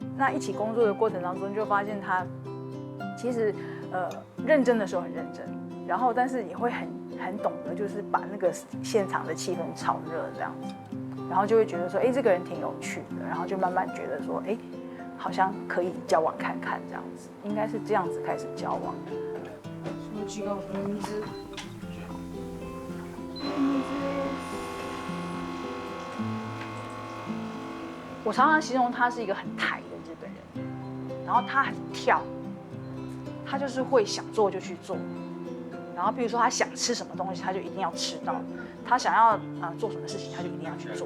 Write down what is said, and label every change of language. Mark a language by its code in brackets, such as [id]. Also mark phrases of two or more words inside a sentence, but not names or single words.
[zh] 那一起工作的过程当中，就发现他其实认真的时候很认真，然后但是也会很懂得就是把那个现场的气氛炒热这样子，然后就会觉得说，哎，这个人挺有趣的，然后就慢慢觉得说，哎。好像可以交往看看这样子，应该是这样子开始交往的。 [ja] その違うこの水。 [zh] 我常常形容他是一个很台的日本人，然后他很跳，他就是会想做就去做，然后比如说他想吃什么东西，他就一定要吃到；他想要做什么事情，他就一定要去做。